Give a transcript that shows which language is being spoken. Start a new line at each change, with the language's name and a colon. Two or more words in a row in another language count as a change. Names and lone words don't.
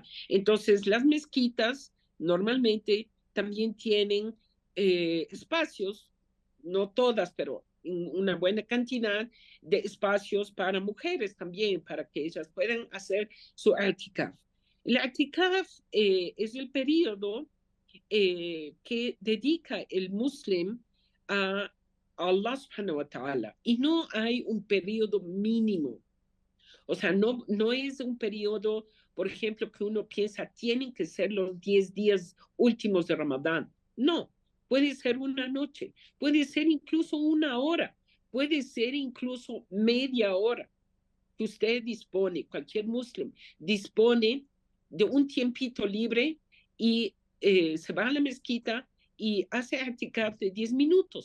Spanish: Entonces, las mezquitas normalmente también tienen espacios, no todas, pero una buena cantidad de espacios para mujeres también, para que ellas puedan hacer su itikaf. El itikaf es el periodo que dedica el muslim a Allah
Arabic: سبحانه وتعالى,
Spanish: y no hay un periodo mínimo. O sea, no es un periodo, por ejemplo, que uno piensa tienen que ser los 10 días últimos de Ramadán. No, puede ser una noche, puede ser incluso una hora, puede ser incluso media hora que usted dispone, cualquier muslim dispone de un tiempito libre y se va a la mezquita y hace itikaf de 10 minutos.